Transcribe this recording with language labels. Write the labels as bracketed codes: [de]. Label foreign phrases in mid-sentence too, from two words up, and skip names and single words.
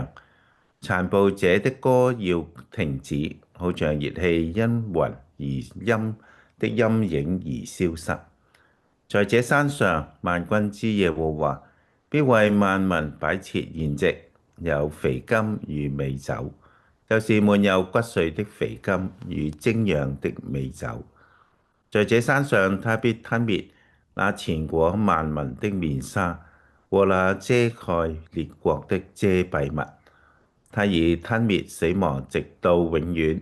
[zh] 殘暴者的歌要停止，好像熱氣因雲的陰影而消失。在這山上，萬軍之耶和華必為萬民擺設筵席，有肥甘與美酒，就是滿有骨髓的肥甘與精釀的美酒。在這山上，他必吞滅那纏裹萬民的面紗和那遮蓋列國的遮蔽物。他已吞滅死亡，直到永遠。